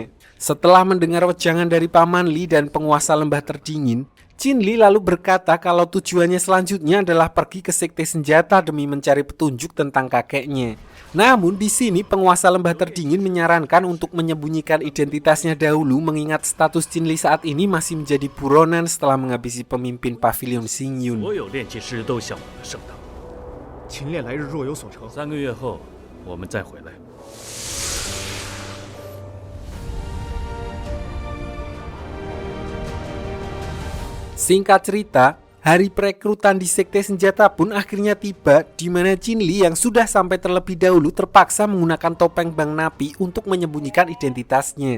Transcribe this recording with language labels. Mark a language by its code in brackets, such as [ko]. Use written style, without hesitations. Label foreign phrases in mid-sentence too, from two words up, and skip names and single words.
[id] Setelah mendengar wejangan dari Paman Li dan penguasa lembah terdingin, Qinli lalu berkata kalau tujuannya selanjutnya adalah pergi ke sekte senjata demi mencari petunjuk tentang kakeknya. Namun di sini penguasa lembah terdingin menyarankan untuk menyembunyikan identitasnya dahulu mengingat status Qinli saat ini masih menjadi buronan setelah menghabisi pemimpin pavilion Xingyun. [zh] 3个月后我们再回来。 [id] Singkat cerita, Hari perekrutan di sekte senjata pun akhirnya tiba, di mana Chin Li yang sudah sampai terlebih dahulu terpaksa menggunakan topeng Bang Napi untuk menyembunyikan identitasnya.